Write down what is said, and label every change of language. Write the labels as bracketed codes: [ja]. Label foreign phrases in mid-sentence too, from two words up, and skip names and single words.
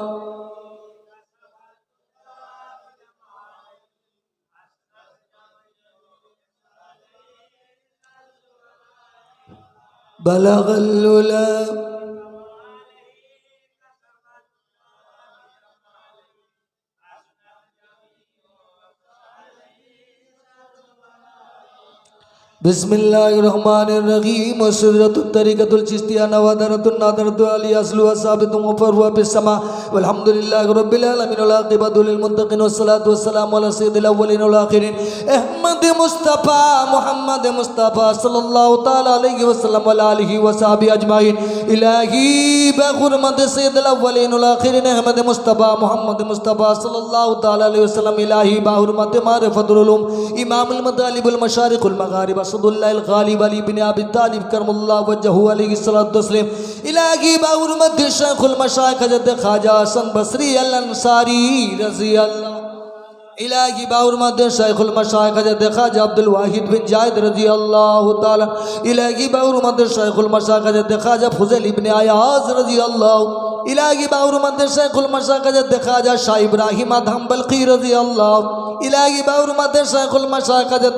[ar] بلغ العلى بسم الله الرحمن الرحيم سدرة الطريقة الچشتية نوادرة النادرة علي أصل ثابت مفرع بالسماء والحمد لله رب العالمين والعاقبة للمتقين والصلاة والسلام على سيد الأولين والآخرين أحمد مصطفى محمد مصطفى صلى الله تعالى عليه وآله وصحبه أجمعين [fa] الهی بحرمت [ar] سيد الأولين والآخرين أحمد مصطفى محمد مصطفى صلى الله تعالى عليه वसल्लम [fa] الهی بحرمت [ar] معرفة العلوم إمام المطالب المشارق المغارب أسد الله الغالب علي بن أبي طالب كرم الله وجهه عليه الصلاة والسلام [fa] الهی بحرمت [ar] شيخ المشايخ حضرت خواجه حسن البصري الأنصاري رضي الله [fa] الهی بحرمت [ar] شيخ المشايخ حضرت خواجه عبد الواحد بن زيد رضي الله تعالى [fa] الهی بحرمت [ar] شيخ المشايخ حضرت خواجه فضيل بن عياض رضي الله [fa] الهی بحرمت [ar] شيخ المشايخ حضرت خواجه شاه إبراهيم أدهم البلخي رضي الله [fa] الهی بحرمت [ar] شيخ المشايخ حضرت